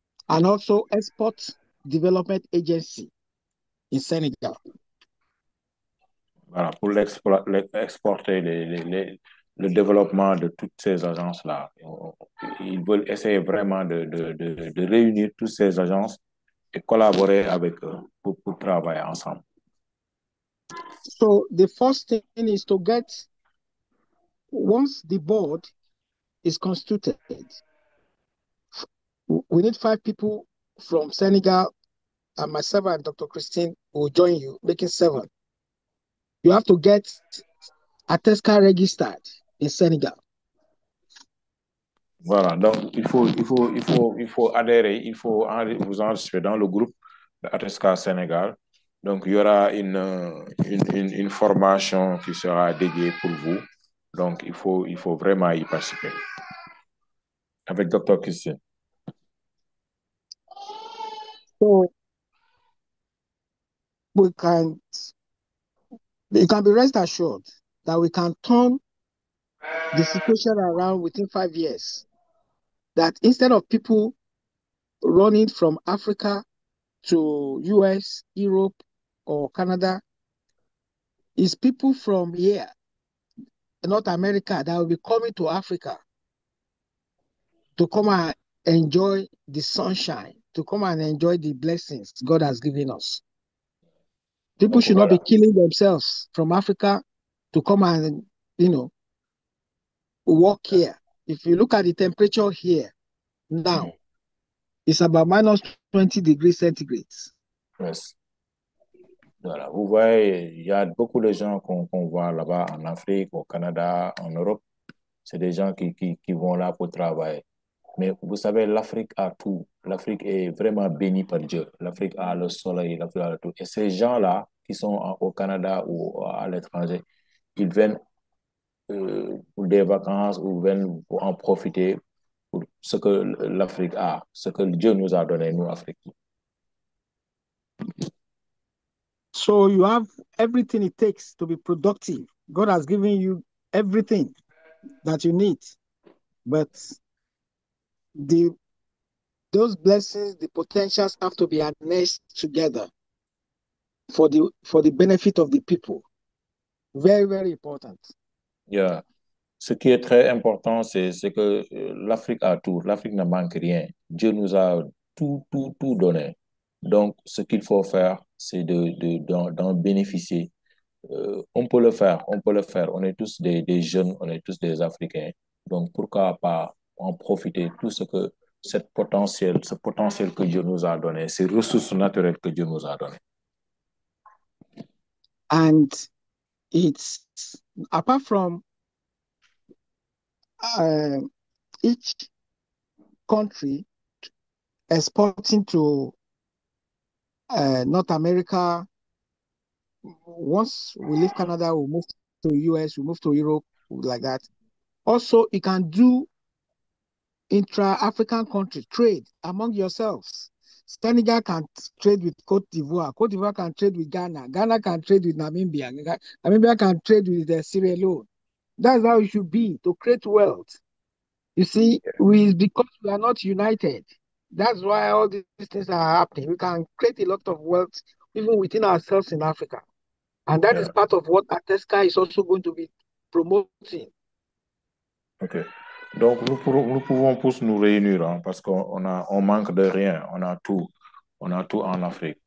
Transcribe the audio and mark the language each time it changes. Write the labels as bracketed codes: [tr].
[en] And also Export Development Agency in Senegal. [fr] Voilà, pour exporter le développement de toutes ces agences-là. Ils veulent essayer vraiment de réunir toutes ces agences et collaborer avec eux pour travailler ensemble. [en] So the first thing is to get, once the board is constituted, we need 5 people from Senegal, and myself and Dr. Christine will join you, making 7. You have to get Atesca registered in Senegal. [fr] Voilà, donc il faut adhérer, il faut vous enregistrer dans le groupe de Atesca Sénégal. Donc, il y aura une formation qui sera dédiée pour vous. Donc, il faut vraiment y participer. Avec Dr. Christine. [en] So you can be rest assured that we can turn the situation around within 5 years. That instead of people running from Africa to US, Europe, or Canada, is people from here, North America, that will be coming to Africa to come and enjoy the sunshine, to come and enjoy the blessings God has given us. People should not be killing themselves from Africa to come and, work here. If you look at the temperature here now, it's about minus 20 degrees centigrade. Yes. Voilà. [fr] Vous voyez, il y a beaucoup de gens qu'on voit là-bas en Afrique, au Canada, en Europe. C'est des gens qui vont là pour travailler. Mais vous savez, l'Afrique a tout. L'Afrique est vraiment bénie par Dieu. L'Afrique a le soleil, l'Afrique a tout. Et ces gens-là qui sont au Canada ou à l'étranger, ils viennent pour des vacances ou viennent pour en profiter pour ce que l'Afrique a, ce que Dieu nous a donné, nous, Africains. [en] So you have everything it takes to be productive. God has given you everything that you need. But those blessings, the potentials have to be harnessed together for the benefit of the people. Very, very important. Yeah. [fr] Ce qui est très important, c'est que l'Afrique a tout. L'Afrique ne manque rien. Dieu nous a tout donné. Donc, ce qu'il faut faire, c'est d'en bénéficier. On peut le faire, on peut le faire. On est tous des jeunes, on est tous des Africains. Donc, pourquoi pas en profiter tout ce potentiel que Dieu nous a donné, ces ressources naturelles que Dieu nous a données. [en] And it's, apart from each country exporting to North America, once we leave Canada, we'll move to US, we'll move to Europe, like that. Also, you can do intra-African country trade among yourselves. Senegal can trade with Cote d'Ivoire. Cote d'Ivoire can trade with Ghana. Ghana can trade with Namibia. Namibia can trade with Sierra Leone. That's how it should be, to create wealth. You see, because we are not united. That's why all these things are happening. We can create a lot of wealth even within ourselves in Africa. And that is part of what Atesca is also going to be promoting. OK. [fr] Donc, nous pouvons tous nous réunir, hein, parce on manque de rien. On a tout. On a tout en Afrique.